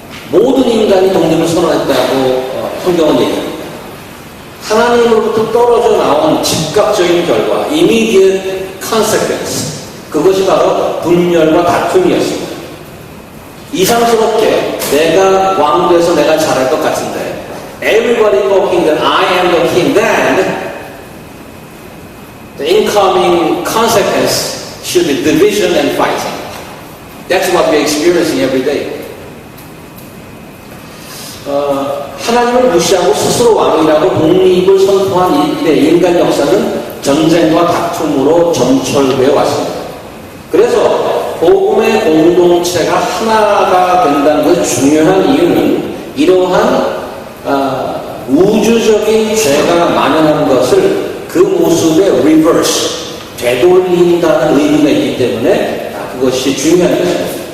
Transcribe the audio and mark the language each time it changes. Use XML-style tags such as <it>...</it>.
<ko>모든 인간이 독립을 선언했다고 성경은 얘기합니다. 하나님으로부터 떨어져 나온 즉각적인 결과,</ko> <en>immediate consequence,</en> <ko>그것이 바로 분열과 다툼이었습니다. 이상스럽게 내가 왕 돼서 내가 잘할 것 같은데</ko> <en>everybody talking that I am the king, then the incoming consequence should be division and fighting. That's what we're experiencing every day.</en> <ko>하나님을 무시하고 스스로 왕이라고 독립을 선포한 이들의 인간 역사는 전쟁과 다툼으로 점철되어 왔습니다. 그래서 복음의 공동체가 하나가 된다는 것이 중요한 이유는 이러한 우주적인 죄가 만연한 것을 그 모습의 리버스, 되돌린다는 의미가 있기 때문에 그것이 중요한 것입니다.</ko>